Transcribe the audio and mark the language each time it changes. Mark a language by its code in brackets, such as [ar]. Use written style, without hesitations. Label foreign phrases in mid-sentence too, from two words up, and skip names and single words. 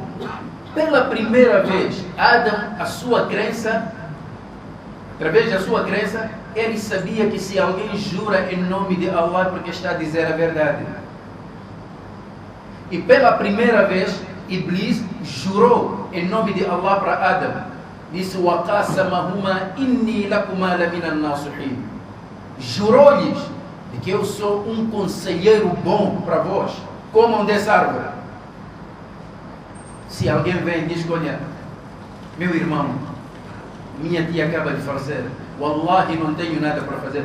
[pt] Pela primeira vez, Adão, a sua crença, através da sua crença, ele sabia que se alguém jura em nome de Allah porque está a dizer a verdade. E pela primeira vez, Iblis jurou em nome de Allah para Adão. Disse: [ar] وَقَاسَمَهُمَا إِنِّي لَكُمَا لَمِنَ النَّاصِحِينَ. [pt] Jurou-lhes de que eu sou um conselheiro bom para vós. Comam dessa árvore. Se alguém vem e diz: olha, meu irmão, minha tia acaba de falecer, Wallahi não tenho nada para fazer.